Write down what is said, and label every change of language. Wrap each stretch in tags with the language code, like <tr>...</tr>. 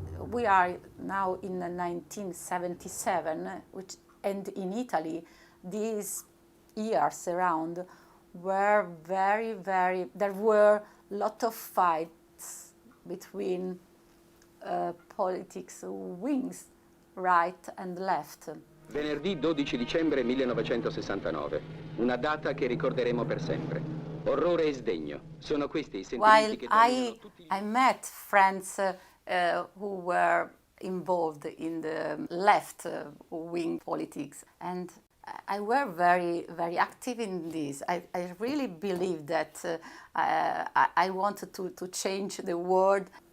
<en>We are now in 1977, and in Italy, these years around were there were a lot of fights between politics wings, right and left.</en> <it>Venerdì 12 dicembre 1969, una data che ricorderemo per sempre. Orrore e sdegno, sono questi i sentimenti che dominano tutti gli...</it> <en>I met friends who were involved in the left-wing politics, and I were very, very active in this. I really believe that I wanted to change the world.</en>